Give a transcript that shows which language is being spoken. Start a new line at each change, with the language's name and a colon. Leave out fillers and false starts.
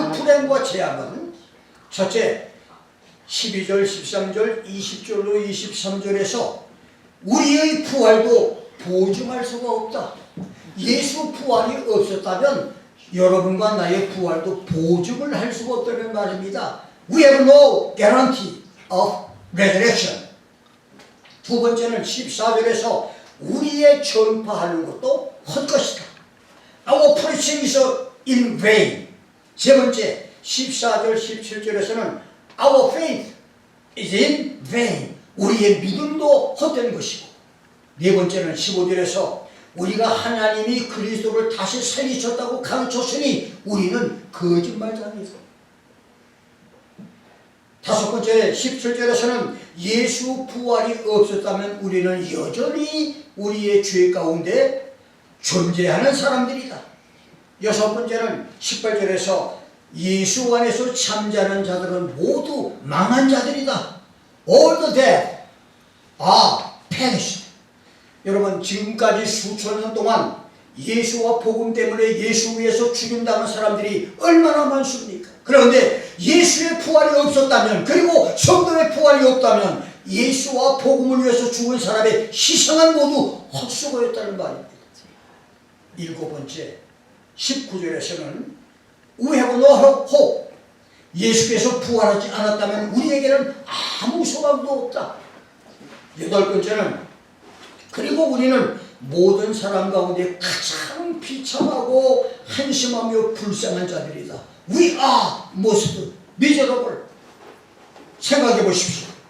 Korean: 그 불행과 재앙은 첫째, 12절, 13절, 20절로 23절에서 우리의 부활도 보증할 수가 없다. 예수 부활이 없었다면 여러분과 나의 부활도 보증을 할 수가 없다는 말입니다.
English: We have no guarantee of resurrection.
Korean: 두 번째는 14절에서 우리의 전파하는 것도 헛것이다.
English: Our preaching is in vain.
Korean: 세 번째, 14절, 17절에서는
English: Our faith is in vain.
Korean: 우리의 믿음도 헛된 것이고, 네 번째는 15절에서 우리가 하나님이 그리스도를 다시 살리셨다고 가르쳤으니 우리는 거짓말장이다. 다섯 번째 17절에서는 예수 부활이 없었다면 우리는 여전히 우리의 죄 가운데 존재하는 사람들이다. 여섯 번째는 18절에서 예수 안에서 잠자는 자들은 모두 망한 자들이다.
English: All the dead are perished.
Korean: 여러분, 지금까지 수천 년 동안 예수와 복음 때문에 예수 위해서 죽인다는 사람들이 얼마나 많습니까? 그런데 예수의 부활이 없었다면, 그리고 성도의 부활이 없다면 예수와 복음을 위해서 죽은 사람의 희생은 모두 헛수고였다는 말입니다. 일곱 번째 19절에서는
English: We have no hope.
Korean: 예수께서 부활하지 않았다면 우리에게는 아무 소망도 없다. 여덟 번째는 그리고 우리는 모든 사람 가운데 가장 비참하고 한심하며 불쌍한 자들이다.
English: We are most miserable.
Korean: 생각해 보십시오.